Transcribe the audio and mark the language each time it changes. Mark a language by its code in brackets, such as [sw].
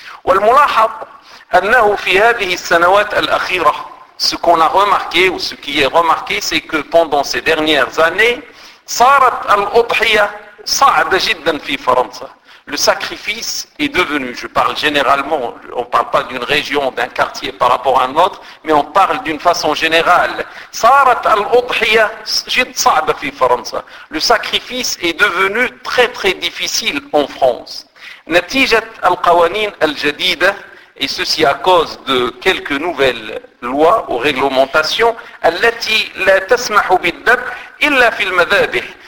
[ar] والملاحظ أنه في هذه السنوات الأخيرة [fr] ce qu'on a remarqué ou ce qui est remarqué c'est que pendant ces dernières années [ar] صارت الأضحية صعبة جدا في فرنسا. [fr] Le sacrifice est devenu, je parle généralement, on ne parle pas d'une région, d'un quartier par rapport à un autre, mais on parle d'une façon générale. [ar] صارت الأضحية جد صعبة في فرنسا. [fr] Le sacrifice est devenu très très difficile en France. [ar] نتيجة القوانين الجديدة [fr] et ceci à cause de quelques nouvelles lois ou réglementations [ar] التي لا تسمح بالذبح إلا في المذابح.